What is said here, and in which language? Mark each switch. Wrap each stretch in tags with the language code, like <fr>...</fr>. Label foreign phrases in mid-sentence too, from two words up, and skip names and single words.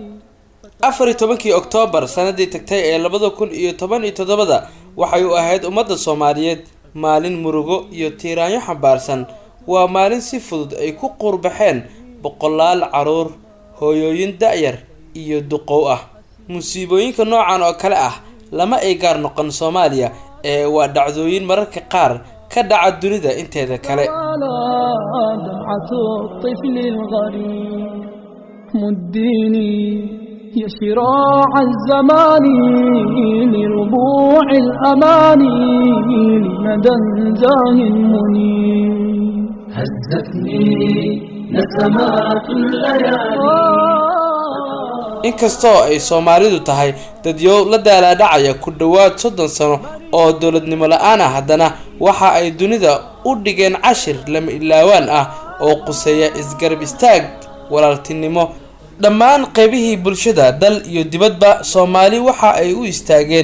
<so>14 Oktoobar sanadii tagtay ee 2017 waxay u ahayd ummadda Soomaaliyeed maalin murugo iyo tiiraanyo xambaarsan waa maalin si fudud ay ku qurbaxeen boqolaal caruur hooyooyin da'yar iyo duqow ah musiibooyinka noocan oo kale ah lama ay gaar noqon Soomaaliya ee waa dhacdooyin mararka qaar ka dhaca dunida inteeda kale</so> <ar>دمعة الطفل الغريب مديني يا شراع الزمان لربوع الأماني لندى زاه منير هزتني نسمات الليالي</ar> <so>inkastoo ay Soomaalidu tahay dadyo la daaladhacaya ku dhawaad 30 sano oo dawladnimo la'aan ah haddana waxa ay dunida u dhigeen cashir lama ilaawaan ah oo quseeya isgarab istaag walaaltinimo dhammaan qaybihii bulshada dal iyo dibadba Soomaali waxa ay u istaageen</so>